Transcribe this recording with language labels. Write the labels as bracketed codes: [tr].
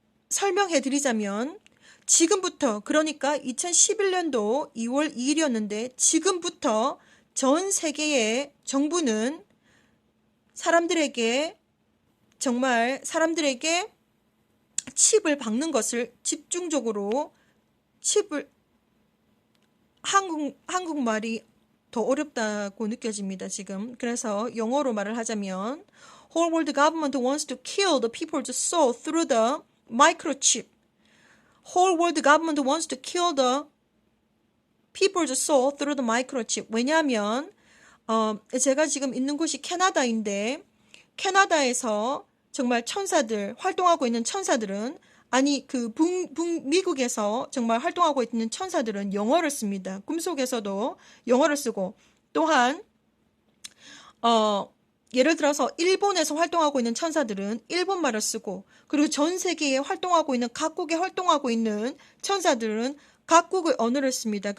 [ko] 설명해 드리자면 지금부터, 그러니까 2011년도 2월 2일이었는데 지금부터 전 세계의 정부는 사람들에게 정말 사람들에게 칩을 박는 것을 집중적으로 칩을 한국말이 더 어렵다고 느껴집니다, 지금. 그래서 영어로 말을 하자면 [en] Whole world government wants to kill the people's soul through the microchip. Whole world government wants to kill the people's soul through the microchip. [ko] 왜냐하면 제가 지금 있는 곳이 캐나다인데 캐나다에서 정말 천사들, 활동하고 있는 천사들은 아니 미국에서 정말 활동하고 있는 천사들은 영어를 씁니다. 꿈속에서도 영어를 쓰고 또한 예를 들어서 일본에서 활동하고 있는 천사들은 일본말을 쓰고 그리고 전 세계에 활동하고 있는 각국에 활동하고 있는 천사들은 각국의 언어를 씁니다.